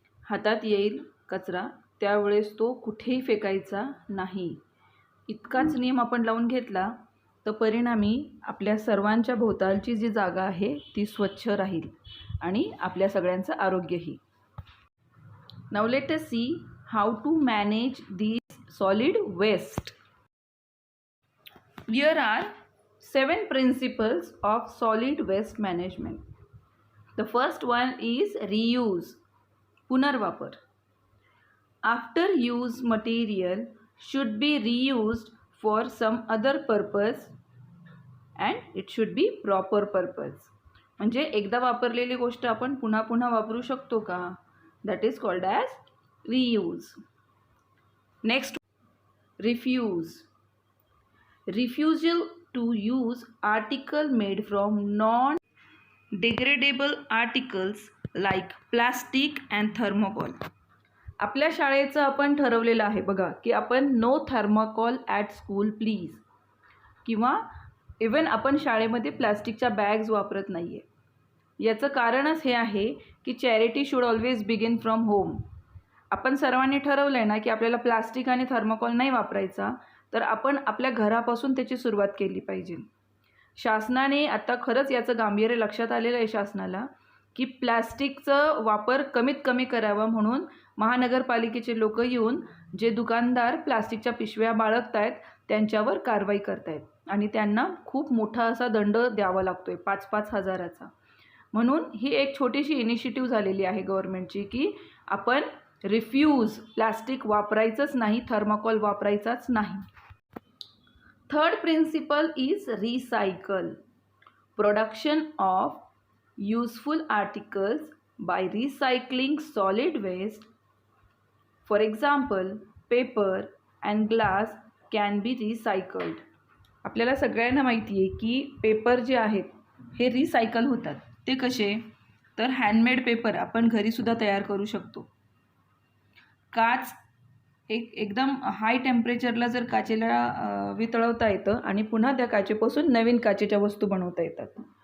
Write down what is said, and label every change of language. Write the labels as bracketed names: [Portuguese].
[Marathi] हातात येईल कचरा त्यावेळेस तो कुठेही फेकायचा नाही. इतकाच नियम आपण लावून घेतला तर परिणामी आपल्या सर्वांच्या भोवतालची जी जागा आहे ती स्वच्छ राहील आणि आपल्या सगळ्यांचं आरोग्यही. [English] Now let us see how to manage these solid waste. Here are 7 principles of solid waste management. The first one is reuse, पुनर्वापर. After use material should be reused for some other purpose and it should be proper purpose. [Marathi] म्हणजे एकदा वापरलेली गोष्ट आपण पुन्हा पुन्हा वापरू शकतो का? [English] That is called as reuse. Next, refuse. Refusal to use article made from non-degradable articles like plastic and thermocol. [Marathi] आपल्या शाळेचं आपण ठरवलेलं आहे बघा की आपण [English] no thermocol at school please, [Marathi] किंवा इवन आपण शाळेमध्ये प्लास्टिकच्या बॅग्स वापरत नाही आहे. याचं कारणच हे आहे की [English] Charity should always begin from home. [Marathi] आपण सर्वांनी ठरवलं आहे ना की आपल्याला प्लास्टिक आणि थर्माकॉल नाही वापरायचा, तर आपण आपल्या घरापासून त्याची सुरुवात केली पाहिजे. शासनाने आता खरंच याचं गांभीर्य लक्षात आलेलं आहे शासनाला की प्लास्टिकचं वापर कमीत कमी करावा, म्हणून महानगरपालिकेचे लोक येऊन जे दुकानदार प्लास्टिकच्या पिशव्या बाळगत आहेत त्यांच्यावर कारवाई करत आहेत आणि त्यांना खूप मोठा असा दंड द्यावा लागतो आहे, 5-5 हजाराचा. म्हणून ही एक छोटीशी इनिशिएटिव्ह झालेली आहे गव्हर्नमेंटची की आपण रिफ्यूज, प्लास्टिक वापरायचंच नाही, थर्माकॉल वापरायचाच नाही. [English] Third principle is recycle. Production of useful articles by recycling solid waste. For example, paper and glass can be recycled. [Marathi] आपल्याला सगळ्यांना माहिती आहे की पेपर जे आहेत हे रिसायकल होतात. ते कसे? तर हँडमेड पेपर आपण घरीसुद्धा तयार करू शकतो. काच एकदम हाय टेम्परेचरला जर काचेला वितळवता येतं आणि पुन्हा त्या काचेपासून नवीन काचेच्या वस्तू बनवता येतात.